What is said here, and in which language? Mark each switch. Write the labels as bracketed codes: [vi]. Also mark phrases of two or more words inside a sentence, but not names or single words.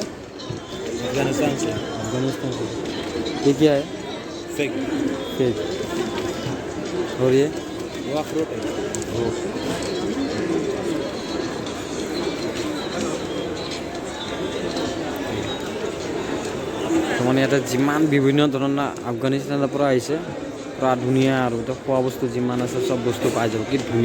[hi] अफगानिस्तान से अफगानिस्तान से। ये क्या है? फेक फेक। और ये वो अखरोट है। [as] মানে ইয়াতে যিমান বিভিন্ন ধৰণৰ আফগানিস্তানৰ পৰা আহিছে পুৰা ধুনীয়া আৰু এতিয়া খোৱা বস্তু যিমান আছে চব বস্তু পাই যাব।